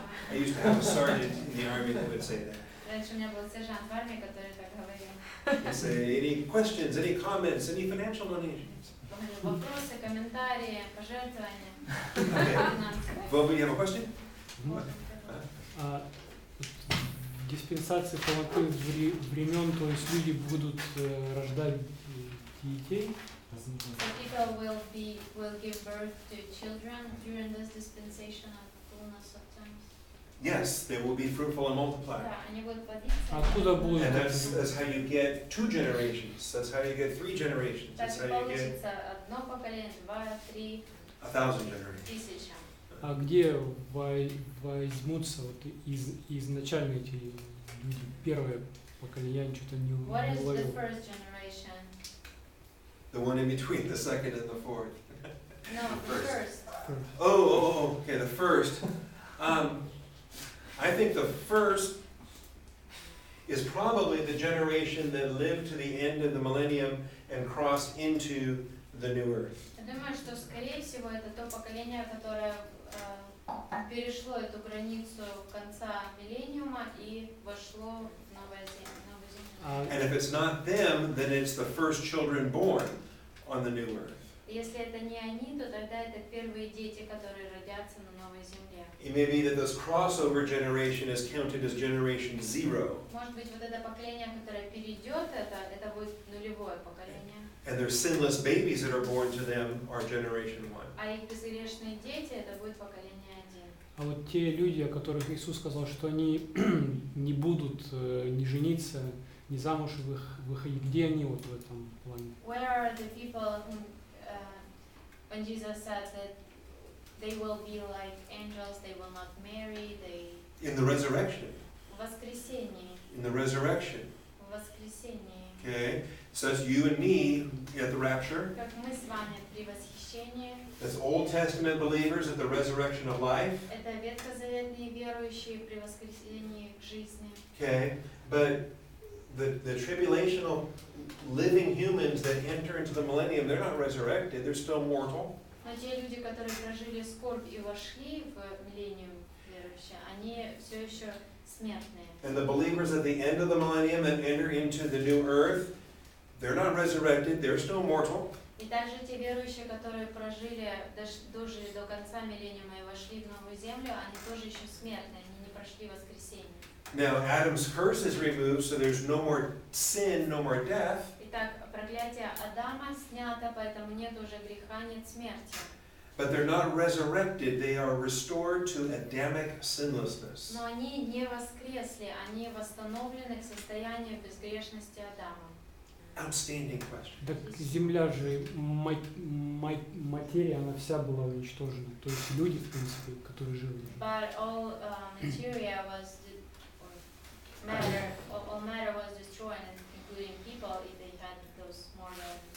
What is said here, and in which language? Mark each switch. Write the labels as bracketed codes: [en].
[en] I used to have a sergeant in the army that would say that. [ru] Раньше у меня был сержант в армии, который так говорил. [en] He'd say, any questions, any comments, any financial donations? [ru] Вопросы, комментарии, пожертвования, [en] Okay. [ru] финансовые. [en] Bob, you have a question? [ru] А в диспенсации полноты времен, то есть люди будут рождать детей. [en] So people will give birth to children during this dispensation of fullness of times. Yes, they will be fruitful and multiply. [ru] Да, они будут плодиться. Откуда будут? [en] And that's how you get 2 generations. That's how you get 3 generations. [ru] Так [en] That's [ru] и [en] how you get [ru] получится одно поколение, 2, 3, [en] 1,000 generations. [ru] тысяча. А где возьмутся вот изначально эти люди? Первое поколение, я что-то не [en] What is the [ru] уловил. [en] first generation? The one in between the second and the fourth. No, the first. Okay, the first. I think the first is probably the generation that lived to the end of the millennium and crossed into the new earth. [ru] Я думаю, что, скорее всего, это то поколение, которое перешло эту границу конца миллениума и вошло в новую землю. [en] And if it's not them, then it's the first children born on the new earth. [ru] Если это не они, то тогда это первые дети, которые родятся на новой земле. [en] It may be that this crossover generation is counted as generation 0. [ru] Может быть, вот это поколение, которое перейдет, это будет нулевое поколение. [en] And their sinless babies that are born to them are generation 1. [ru] А их безгрешные дети, это будет поколение 1. А вот те люди, о которых Иисус сказал, что они не будут не жениться, не замуж выходить, где они вот в этом плане? [en] Where are the people whom, when Jesus said that they will be like angels, they will not marry, they... In the resurrection. [ru] В воскресении. [en] In the resurrection. [ru] В воскресении. [en] Okay? So that's you and me at the rapture. [ru] Как мы с вами при восхищении. [en] That's Old Testament believers at the resurrection of life. [ru] Это ветхозаветные верующие при воскресении к жизни. [en] Okay? But the tribulational living humans that enter into the millennium, they're not resurrected, they're still mortal. [ru] Но те люди, которые прожили скорбь и вошли в миллениум верующие, они все еще смертные. [en] And the believers at the end of the millennium that enter into the new earth, they're not resurrected, they're still mortal. [ru] И также те верующие, которые дожили до конца миллениума и вошли в новую землю, они тоже еще смертные, они не прошли воскресение. [en] Now Adam's curse is removed, so there's no more sin, no more death. [ru] Итак, проклятие Адама снято, поэтому нет уже греха, нет смерти. [en] But they're not resurrected, they are restored to Adamic sinlessness. [ru] Но они не воскресли, они восстановлены к состоянию безгрешности Адама. [en] Outstanding question. [ru] Так земля же, материя, она вся была уничтожена. То есть люди, в принципе, которые жили. [en] But all materia was, all matter was destroyed, including people, if they had those mortal.